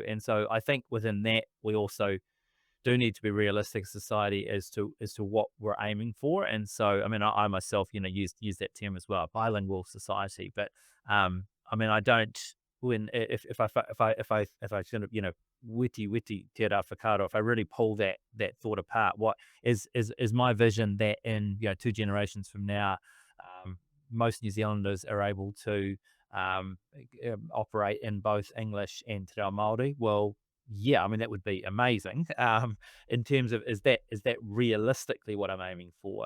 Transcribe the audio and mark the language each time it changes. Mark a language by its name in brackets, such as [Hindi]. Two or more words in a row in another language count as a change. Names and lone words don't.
[English] And so I think within that we also do need to be realistic society as to what we're aiming for. And so, I mean, I myself, use that term as well, bilingual society. But I mean, I don't when if I sort of witty [Māori] te rā whakaaro, [English] if I really pull that thought apart, what is my vision that in 2 generations from now, most New Zealanders are able to operate in both English and Te Reo Māori. Well, yeah, I mean, that would be amazing. In terms of, is that realistically what I'm aiming for?